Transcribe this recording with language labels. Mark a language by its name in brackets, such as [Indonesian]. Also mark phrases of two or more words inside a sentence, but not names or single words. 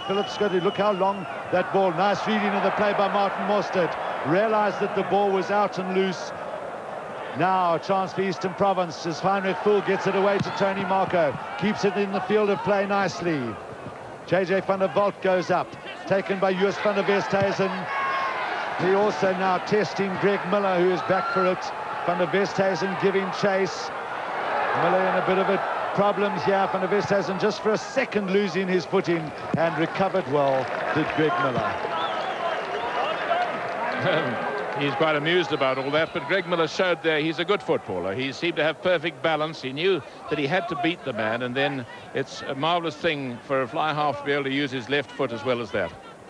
[English] Philip Schutte, look how long that ball. Nice reading of the play by Martin Mostert. Realized that the ball was out and loose. Now a chance for Eastern Province as Heinrich Fuhl gets it away to Tony Marco. Keeps it in the field of play nicely. JJ van der Walt goes up. Taken by Joos van der Westhuizen. He also now testing Greg Miller, who is back for it. Van der Westhuizen giving chase. Miller in a bit of a problem here. Van der Westhuizen just for a second losing his footing and recovered well, did Greg Miller. He's quite amused about all that, but Greg Miller showed there he's a good footballer. He seemed to have perfect balance. He knew that he had to beat the man, and then it's a marvellous thing for a fly half to be able to use his left foot as well as that.